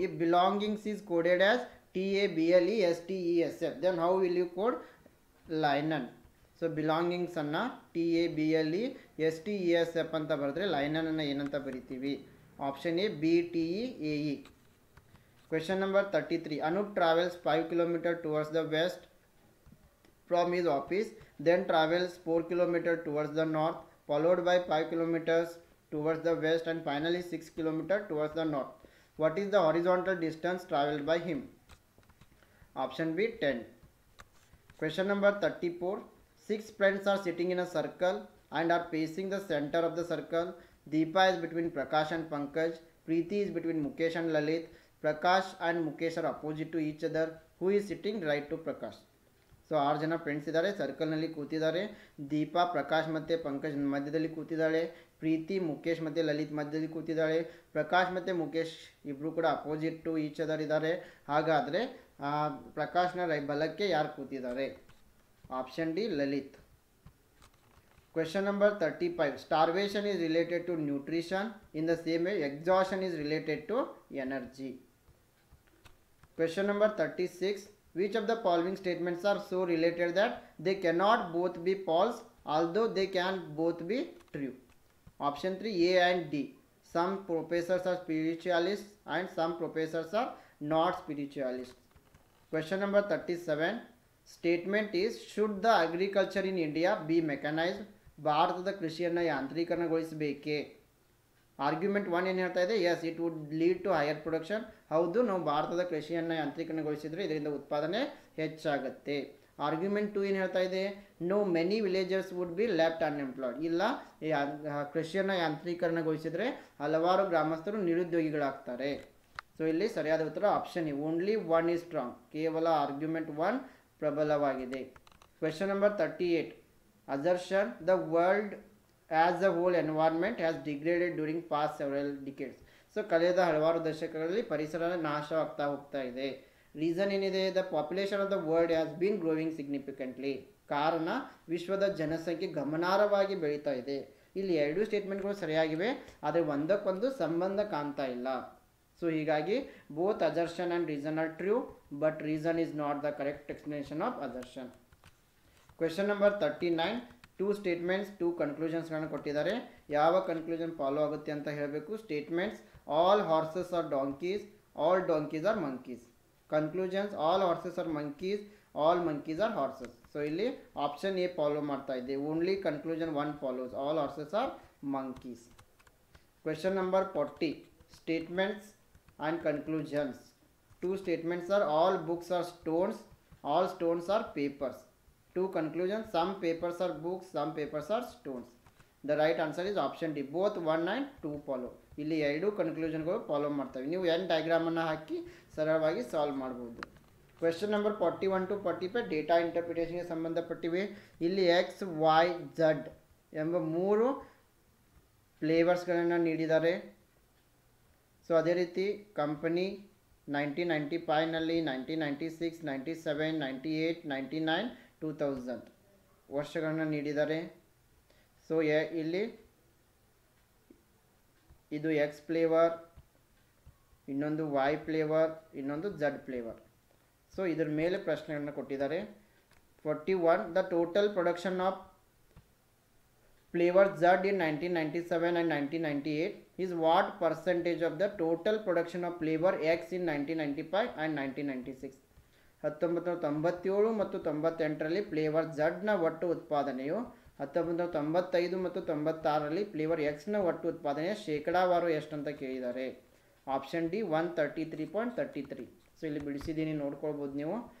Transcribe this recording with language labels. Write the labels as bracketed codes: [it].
[en] If belongings is coded as TABLESTESF, then how will you code linen? [kn] So belongings ಅನ್ನು TABLESTESF ಅಂತ ಬರೆದ್ರೆ linen ಅನ್ನು ಏನಂತ ಬರಿತೀವಿ? [en] Option A BTEAE. Question number 33. Anup travels 5 km towards the west from his office, then travels 4 km towards the north, followed by 5 km towards the west, and finally 6 km towards the north. What is the horizontal distance travelled by him? Option B 10. Question number 34. 6 friends are sitting in a circle and are facing the center of the circle. Deepa is between Prakash and Pankaj. Preeti is between Mukesh and Lalit. Prakash and Mukesh are opposite to each other. Who is sitting right to Prakash? [kn] So 6 ಜನ friends ಇದ್ದಾರೆ, ಸರ್ಕಲ್ನಲ್ಲಿ ಕೂತಿದ್ದಾರೆ. ದೀಪಾ ಪ್ರಕಾಶ್ ಮತ್ತು ಪಂಕಜ್ ಮಧ್ಯದಲ್ಲಿ ಕೂತಿದ್ದಾಳೆ. ಪ್ರೀತಿ ಮುಖೇಶ್ ಮತ್ತು ಲಲಿತ್ ಮಧ್ಯದಲ್ಲಿ ಕೂತಿದ್ದಾಳೆ. ಪ್ರಕಾಶ್ ಮತ್ತು ಮುಖೇಶ್ ಇಬ್ಬರು ಕೂಡ [en] opposite to each other [kn] ಇದ್ದಾರೆ. ಹಾಗಾದರೆ ಪ್ರಕಾಶ್ನ ಬಲಕ್ಕೆ ಯಾರು ಕೂತಿದ್ದಾರೆ? Option D Lalit. [en] Question number 35. Starvation is related to nutrition. In the same way exhaustion is related to energy. Question number 36. Which of the following statements are so related that they cannot both be false although they can both be true? Option 3 A and D. Some professors are spiritualists and some professors are not spiritualists. Question number 37. Statement is should the agriculture in India be mechanized? [kn] ಭಾರತದ ಕೃಷಿಯನ್ನು ಯಾಂತ್ರೀಕರಣಗೊಳಿಸಬೇಕೇ? Argument 1 ಏನು ಹೇಳ್ತಾ ಇದೆ? [en] Yes it would lead to higher production. [kn] ಹೌದು, ನಾವು ಭಾರತದ ಕೃಷಿಯನ್ನು ಯಾಂತ್ರೀಕರಣಗೊಳಿಸಿದರೆ ಇದರಿಂದ ಉತ್ಪಾದನೆ ಹೆಚ್ಚಾಗುತ್ತೆ. ಆರ್ಗ್ಯುಮೆಂಟ್ 2 ಏನು ಹೇಳ್ತಾ ಇದೆ? [en] No many villagers would be left unemployed. [kn] ಇಲ್ಲ, ಕೃಷಿಯನ್ನು ಯಾಂತ್ರೀಕರಣಗೊಳಿಸಿದರೆ ಹಲವಾರು ಗ್ರಾಮಸ್ಥರು ನಿರುದ್ಯೋಗಿಗಳಾಗ್ತಾರೆ. [en] so [kn] ಇಲ್ಲಿ ಸರಿಯಾದ ಉತ್ತರ [en] Option A only 1 is strong. [kn] ಕೇವಲ argument 1 ಪ್ರಬಲವಾಗಿದೆ. [en] Question number 38. Assertion the world as a whole environment has degraded during past several decades. [kn] So ಕಳೆದ ಹಲವಾರು ದಶಕಗಳಲ್ಲಿ ಪರಿಸರ ನಾಶವಾಗ್ತಾ ಹೋಗ್ತಾ ಇದೆ. ರೀಸನ್ ಏನಿದೆ? [en] The population of the world has been growing significantly. [kn] ಕಾರಣ ವಿಶ್ವದ ಜನಸಂಖ್ಯೆ ಗಮನಾರ್ಹವಾಗಿ ಬೆಳೀತಾ ಇದೆ. ಇಲ್ಲಿ 2 ಸ್ಟೇಟ್ಮೆಂಟ್ಗಳು ಸರಿಯಾಗಿವೆ, ಆದರೆ ಒಂದಕ್ಕೊಂದು ಸಂಬಂಧ ಕಾಣ್ತಾ ಇಲ್ಲ. [en] So ಹೀಗಾಗಿ both assertion and reason are true, but reason is not the correct explanation of assertion. Question number 39. [kn] 2 statements 2 ಕನ್ಕ್ಲೂಷನ್ಸ್ಗಳನ್ನು ಕೊಟ್ಟಿದ್ದಾರೆ. ಯಾವ ಕನ್ಕ್ಲೂಷನ್ ಫಾಲೋ ಆಗುತ್ತೆ ಅಂತ ಹೇಳಬೇಕು. [en] Statements all horses are donkeys, all donkeys are monkeys. Conclusions all horses are monkeys, all monkeys are horses. So [kn] ಇಲ್ಲಿ option A follow ಮಾಡ್ತಾ ಇದೆ. [en] Only conclusion 1 follows, all horses are monkeys. Question number 40. Statements and conclusions. 2 statements are all books are stones, all stones are papers. 2 conclusions, some papers are books, some papers are stones. The right answer is option D. Both 1 and 2 follow. [kn] ಇಲ್ಲಿ 2 ಕನ್ಕ್ಲೂಷನ್ಗಳು follow ಮಾಡ್ತವೆ. ನೀವು N ಡಯಾಗ್ರಾಮನ್ನು ಹಾಕಿ ಸರಳವಾಗಿ solve ಮಾಡ್ಬೋದು. Question number 41 to 45 data ಇಂಟರ್ಪ್ರಿಟೇಷನ್ಗೆ ಸಂಬಂಧಪಟ್ಟಿವೆ. ಇಲ್ಲಿ X, Y, Z ಎಂಬ 3 ಫ್ಲೇವರ್ಸ್ಗಳನ್ನು ನೀಡಿದ್ದಾರೆ. So ಅದೇ ರೀತಿ ಕಂಪನಿ 1995ನಲ್ಲಿ, 1996, 97, 98, 99, 2000 ವರ್ಷಗಳನ್ನು ನೀಡಿದ್ದಾರೆ. ಸೊ ಇಲ್ಲಿ ಇದು ಎಕ್ಸ್ ಫ್ಲೇವರ್, ಇನ್ನೊಂದು ವೈ ಫ್ಲೇವರ್, ಇನ್ನೊಂದು ಝಡ್ ಫ್ಲೇವರ್. ಸೊ ಇದ್ರ ಮೇಲೆ ಪ್ರಶ್ನೆಗಳನ್ನ ಕೊಟ್ಟಿದ್ದಾರೆ. [en] 41 the total production of flavour Z in 1997 and 1998 is what percentage of the total production of flavor X in 1995 and 1996. [kn] 1997 ಮತ್ತು 98ರಲ್ಲಿ ಫ್ಲೇವರ್ ಝಡ್ನ ಒಟ್ಟು ಉತ್ಪಾದನೆಯು 1995 ಮತ್ತು 96ರಲ್ಲಿ ಫ್ಲೇವರ್ ಎಕ್ಸ್ನ ಒಟ್ಟು ಉತ್ಪಾದನೆಯ ಶೇಕಡಾವಾರು ಎಷ್ಟು ಅಂತ ಕೇಳಿದ್ದಾರೆ. Option D 133.33. ಸೊ ಇಲ್ಲಿ ಬಿಡಿಸಿದ್ದೀನಿ, ನೋಡ್ಕೊಳ್ಬೋದು ನೀವು.